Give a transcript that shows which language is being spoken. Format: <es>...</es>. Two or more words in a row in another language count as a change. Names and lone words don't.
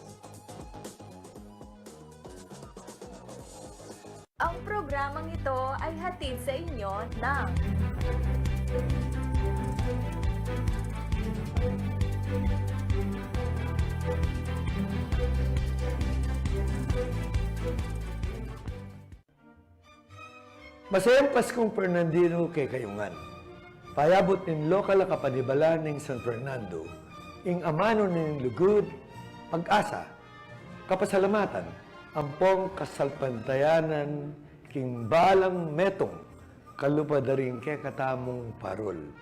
<tl>Ang programang ito ay hatid sa inyo ng Masayang Paskong Fernandino kay Kayungan.</tl> <pam>Payabot nin lokal kapanibala ning San Fernando, ing amano ning lugod, pag-asa, kapasalamatan, ampong kasalpantayanan, king balang metong, kalupadaring ke katamong parol.</pam>